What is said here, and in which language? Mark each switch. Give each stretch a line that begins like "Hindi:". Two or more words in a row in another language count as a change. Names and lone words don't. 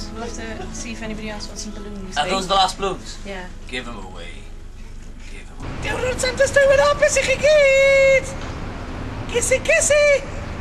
English: We'll have to see if anybody else wants some balloons. Are those the last balloons? Yeah. Give them away. Give them away.
Welsh: Diolch Santes Dwynwen, hapus i chi gyd!
English: Kissy, kissy!